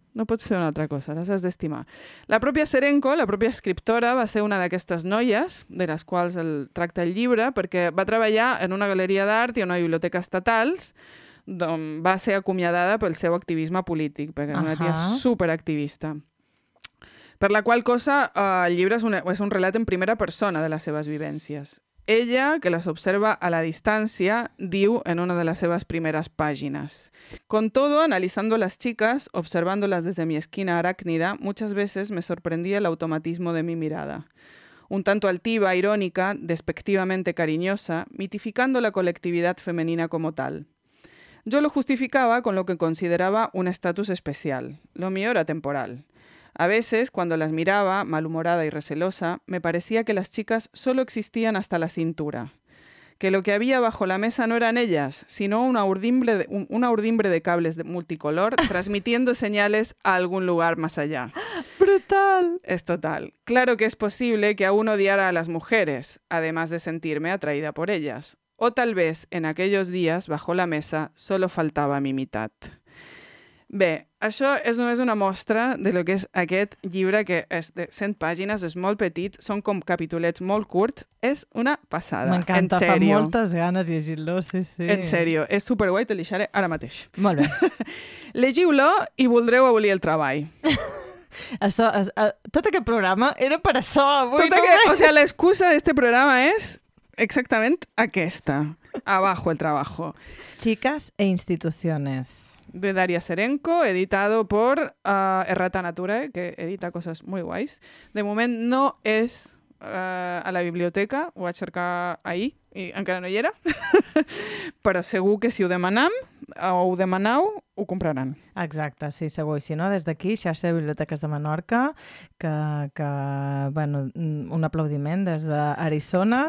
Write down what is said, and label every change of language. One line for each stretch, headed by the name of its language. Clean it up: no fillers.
Catalan: No pots fer una altra cosa, les has d'estimar. La pròpia Serenko, la pròpia escriptora, va ser una d'aquestes noies de les quals el tracta el llibre, perquè va treballar en una galeria d'art i una biblioteca estatals, d'on va ser acomiadada pel seu activisme polític, perquè era una tia superactivista. Per la qual cosa, el llibre és un relat en primera persona de les seves vivències. Ella, que les observa a la distància, diu en una de las seves primeras
Spanish: páginas: con todo, analizando las chicas, observándolas desde mi esquina arácnida, muchas veces me sorprendía el automatismo de mi mirada. Un tanto altiva, irónica, despectivamente cariñosa, mitificando la colectividad femenina como tal. Yo lo justificaba con lo que consideraba un estatus especial. Lo mío era temporal. A veces, cuando las miraba, malhumorada y recelosa, me parecía que las chicas solo existían hasta la cintura. Que lo que había bajo la mesa no eran ellas, sino una urdimbre de cables de multicolor transmitiendo señales a algún lugar más allá. ¡Brutal! Es total. Claro que es posible que aún odiara a las mujeres, además de sentirme atraída por ellas. O tal vez, en aquellos días, bajo la mesa, solo faltaba mi mitad.
Catalan: Bé, això és només una mostra de lo que és aquest llibre, que és de 100 pàgines, és molt petit, són com capitulets molt curts, és una passada. M'encanta, fa moltes ganes llegir-lo, sí, sí. En sèrio, és superguai, te'l deixaré ara mateix. Molt bé. Llegiu-lo i voldreu abolir el treball. Això, tot aquest programa era per això, avui. L'excusa d'aquest programa és exactament aquesta:
Spanish: abajo el trabajo. Chicas e instituciones. De Daria Serenko, editado por Errata Natura, que edita cosas muy guays.
Catalan: De moment no és a la biblioteca, ho vaig cercar ahir i encara no hi era. Però segur que si ho demanam o ho demanau, ho compraran. Exacte, sí, segur. I si no, des d'aquí, xarxa de biblioteques de Menorca, que bueno, un aplaudiment des d'Arizona.